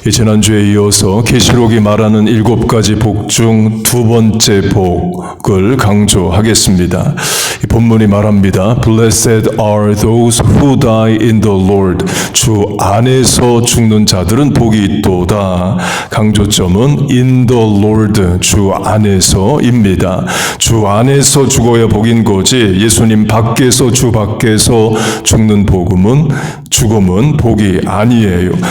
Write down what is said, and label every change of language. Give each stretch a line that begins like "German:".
Korean: 지난주에 이어서 계시록이 말하는 7가지 복 중 두 번째 복을 강조하겠습니다. 이 본문이 말합니다.
English: Blessed are those who die in the Lord.
Korean: 주 안에서 죽는 자들은 복이 있도다. 강조점은 in the Lord, 주 안에서입니다. 주 안에서 죽어야 복인 거지 예수님 밖에서, 주 밖에서 죽는 죽음은 복이 아니에요.